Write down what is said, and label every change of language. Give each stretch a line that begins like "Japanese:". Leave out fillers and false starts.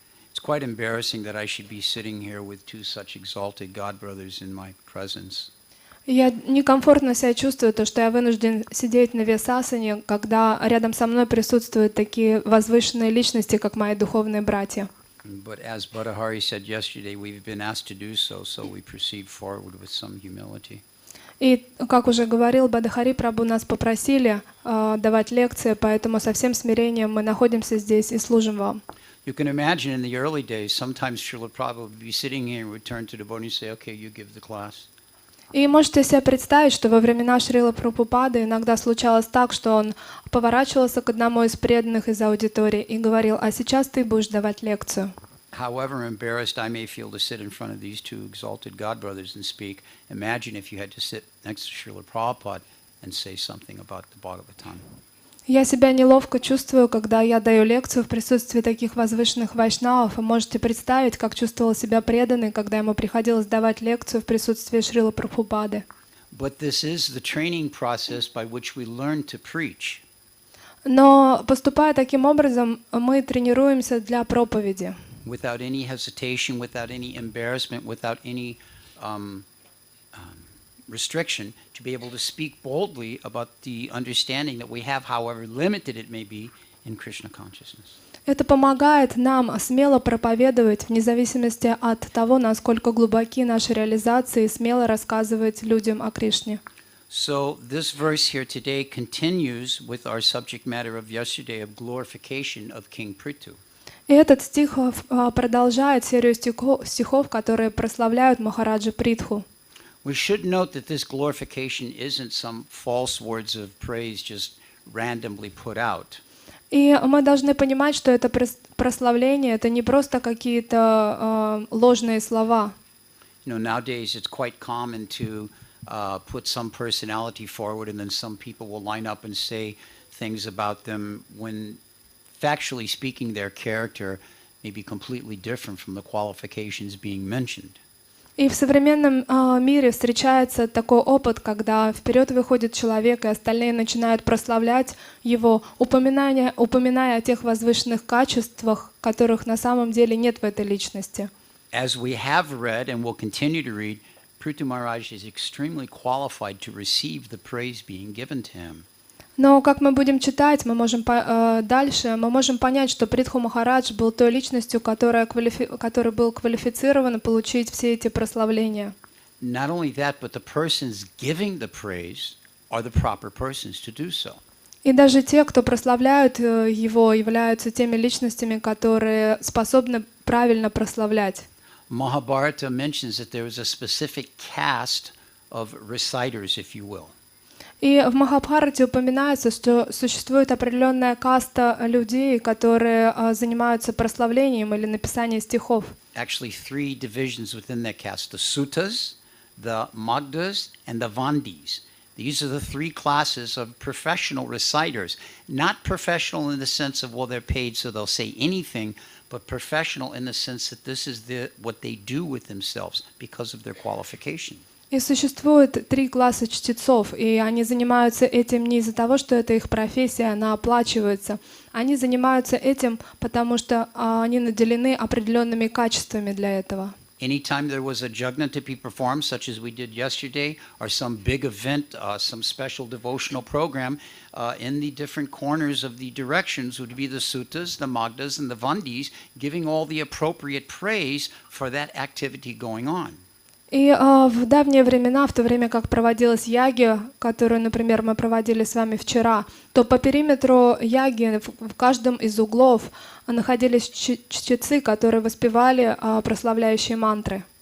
English: It's quite embarrassing that I should be sitting here with two such exalted God brothers in my presence.
Russian: Я некомфортно себя чувствую, то, что я вынужден сидеть на весасане, когда рядом со мной присутствуют такие возвышенные личности, как мои духовные братья.
English: But as Badahari said yesterday, we've been asked to do so, so we proceed forward with some humility.
Russian: И, как уже говорил Бадахари Прабху, нас попросили давать лекции, поэтому со всем смирением мы находимся здесь и служим вам.
English: You can imagine in the early days, sometimes Srila Prabhupada would be sitting here and would turn to the devotee and say, okay, you give the class.
Russian: И можете себе представить, что во времена Шрилы Прабхупады иногда случалось так, что он поворачивался к одному из преданных из аудитории и говорил: «А сейчас ты будешь давать лекцию».
English: However embarrassed I may feel to sit in front of these two exalted God brothers and speak, imagine if you had to sit next to Srila Prabhupada and say something about the Bhagavatam.
Russian: Я себя неловко чувствую, когда я даю лекцию в присутствии таких возвышенных вайшнавов, и можете представить, как чувствовал себя преданный, когда ему приходилось давать лекцию в присутствии Шрилы Прабхупады.
English: But this is the training process by which we learn to preach.
Russian: Но поступая таким образом, мы тренируемся для проповеди.
English: Without any hesitation, without any embarrassment, without any restriction, to be able to speak boldly about the understanding that we have, however limited it may be, in Krishna consciousness.
Russian: Это помогает нам смело проповедовать, вне зависимости от того, насколько глубоки наши реализации, смело рассказывать людям о Кришне.
English: So this verse here today continues with our subject matter of yesterday of glorification of King Prithu.
Russian: И этот стих продолжает серию стихов, которые прославляют Махараджа Притху.
English: We should note that this glorification isn't some false words of praise just randomly put out.
Russian: И мы должны понимать, что это прославление, это не просто какие-то ложные слова.
English: You know, nowadays it's quite common to put some personality forward, and then some people will line up and say things about them when, factually speaking, their character may be completely different from the qualifications being mentioned.
Russian: И в современном мире встречается такой опыт, когда вперед выходит человек, и остальные начинают прославлять его, упоминая о тех возвышенных качествах, которых на самом деле нет в этой личности.
English: As we have read and will continue to read, Prithu Maharaj is extremely qualified to receive the praise being given to him.
Russian: Но как мы будем читать, дальше мы можем понять, что Притху Махарадж был той личностью, который был квалифицирован получить все эти прославления.
English: Not only that, but the persons giving the praise are the proper persons to do so.
Russian: И даже те, кто прославляют его, являются теми личностями, которые способны правильно прославлять.
English: Mahabharata mentions that there is a specific caste of reciters, if you will.
Russian: И в Махабхарате упоминается, что существует определенная каста людей, которые занимаются прославлением или написанием стихов.
English: Actually, three divisions within that caste: the Suttas, the Magdas, and the Vandis. These are the three classes of professional reciters. Not professional in the sense of, well, they're paid so they'll say anything, but professional in the sense that this is what they do with themselves because of their qualification.
Russian: И существует три класса чтецов, и они занимаются этим не из-за того, что это их профессия, она оплачивается. Они занимаются этим, потому что они наделены определенными качествами для этого.
English: Anytime there was a jagna to be performed, such as we did yesterday, or some big event, some special devotional program, in the different corners of the directions would be the suttas, the magdas, and the vandis, giving all the appropriate praise for that activity going on.
Russian: И в давние времена, в то время как проводилась яги, которую, например, мы проводили с вами вчера, то по периметру яги в каждом из углов находились чтецы, которые воспевали прославляющие мантры.